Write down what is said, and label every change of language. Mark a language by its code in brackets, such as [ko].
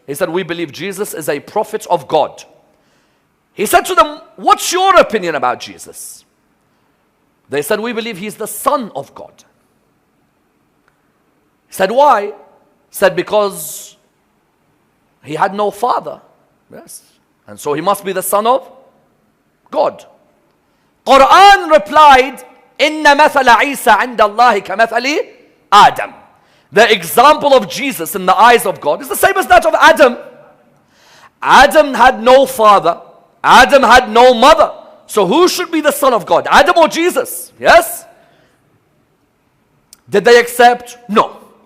[en] He said, we believe Jesus is a prophet of God. He said to them, what's your opinion about Jesus? They said, we believe he's the Son of God. He said, why? He said, because he had no father. Yes. And so he must be the Son of God. Quran replied, [ar] إِنَّ مَثَلَ عِيسَى عِنْدَ اللَّهِ كَمَثَلِ Adam. [en] The example of Jesus in the eyes of God is the same as that of Adam. Adam had no father. Adam had no mother. So who should be the Son of God? Adam or Jesus? Yes? Did they accept? No.